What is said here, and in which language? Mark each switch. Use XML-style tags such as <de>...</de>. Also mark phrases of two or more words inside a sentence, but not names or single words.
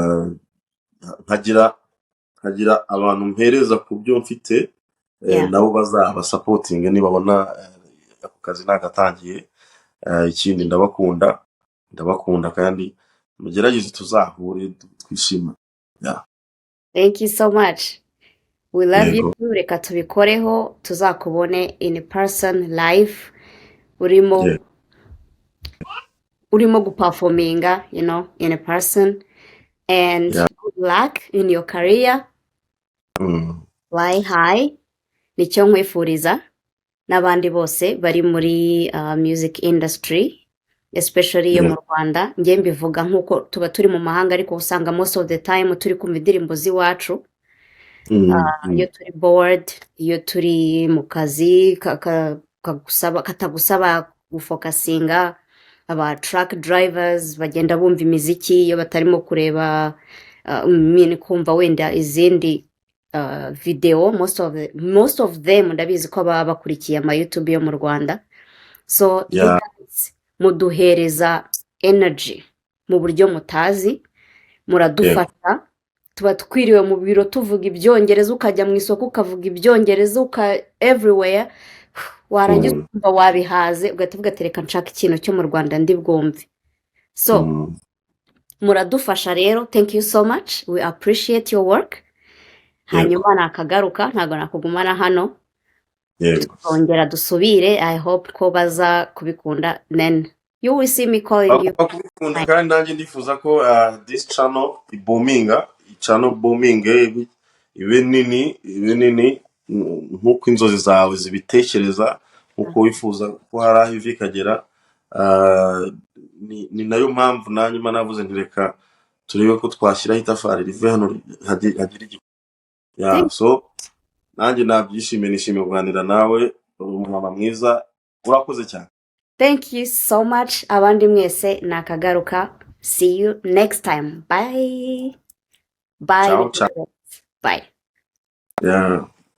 <rw>nkagira abantu mpereza ku byo mfite, nabo bazaba supporting nibabona ako kazi nagatangiye. Ikindi ndabakunda kandi mugerageze tuzahure twishima.</rw> <en>Yeah. Thank you so much. We love you too.</en> <rw>Reka tubikoreho, tuzakubone</rw> <en>in person live</en> <rw>urimo urimo guperforminga</rw> <en>in a person, and Yeah. good luck in your career. Mm. Fly high</en> <rw>nicyo nkwifuriza, n'abandi bose bari muri</rw> <en>music industry, especially</en> <rw>yo</rw> <en>Yeah.</en> <rw>mu Rwanda. Njye mbivuga nk'uko tuba turi mu mahanga, ariko usanga</rw> <en>most of the time</en> <rw>turi kumva indirimbo z'iwacu. Iyo turi bored, iyo turi mu kazi katagusaba gufokasinga, aba</rw> <en>truck drivers</en> <rw>bagenda bumva imiziki iyo batarimo kureba kumva wenda izindi video.</rw> <en>Most of them</en> <rw>ndabizi ko baba bakurikiye ama YouTube yo mu Rwanda.</rw> <en>So you Yeah.</en> <rw>guys muduhereza energy mu buryo mutazi, muradufasha. Tuba twiriwe mu biro tuvuga ibyongereza, ukajya mu isoko ukavuga ibyongereza, everywhere warangiza kumva wabihaze, ugahita uvuga ati reka nshaka ikintu cyo mu Rwanda ndi bwumve. So muradufasha rero,</rw> <en>thank you so much, we appreciate your work.</en> <rw>Hanyuma nakagaruka, ntabwo nakugumana hano, twongera dusubire.</rw> <en>I hope</en> <rw>ko baza kubikunda,</rw> <en>then you will see me calling you.</en> <rw>Kubikunda kandi nanjye ndifuza ko</rw> <en>this channel</en> <rw>iboominga,</rw> <en>channel booming</en> <rw>ibe nini nk'uko inzozi zawe zibitekereza, nk'uko wifuza ko hari aho ivi ikagera. Ni nayo mpamvu nanjye navuze nti reka turebe ko twashyiraho itafari rive hano hagira igikorwa. So nanjye nabyishimiye, nishimiye kuganira nawe, umwana mwiza, urakoze cyane.</rw> <en>Thank you so much.</en> <rw>Abandi mwese nakagaruka.</rw> <en>See you next time. Bye. Bye.</en> <it>Ciao.</it> <en>Bye. Yeah.</en>